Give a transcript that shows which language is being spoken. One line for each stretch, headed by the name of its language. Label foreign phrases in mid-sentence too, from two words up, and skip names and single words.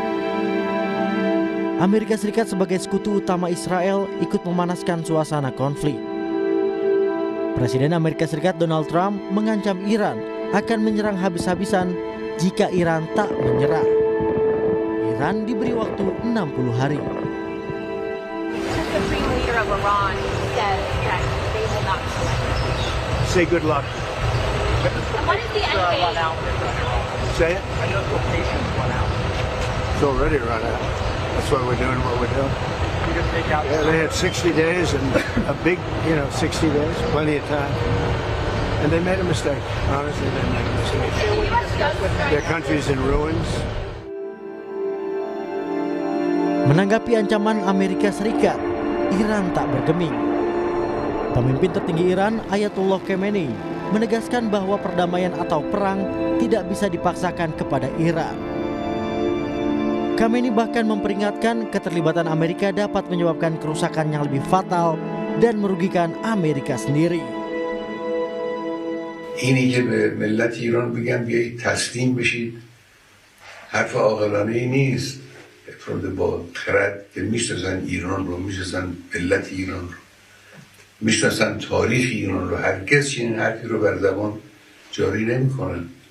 Indonesian: Amerika Serikat sebagai sekutu utama Israel ikut memanaskan suasana konflik. Presiden Amerika Serikat Donald Trump mengancam Iran akan menyerang habis-habisan jika Iran tak menyerah. Iran diberi waktu 60 hari.
English: Supreme leader of Iran says that they will not surrender. Say good luck. And what is the end game? Say it. I know the patience run out. It's already run out. That's why we're doing what we're doing. You can take out. Yeah, they had 60 days and a big, 60 days, plenty of time. And they made a mistake. Honestly, they made a mistake. Their country's in ruins.
Indonesian: Menanggapi ancaman Amerika Serikat, Iran tak bergeming. Pemimpin tertinggi Iran, Ayatollah Khamenei, menegaskan bahwa perdamaian atau perang tidak bisa dipaksakan kepada Iran. Khamenei bahkan memperingatkan keterlibatan Amerika dapat menyebabkan kerusakan yang lebih fatal dan merugikan Amerika sendiri.
Persian: اینی که به ملت ایران بگن بیایید تسلیم بشید حرف عاقلانه ای نیست. افراد با خرد که میشناسن ایران رو، میشناسن ملت ایران رو، میشناسن تاریخ ایران رو، هرگز چنین حرفی رو بر زبان جاری نمیکنن.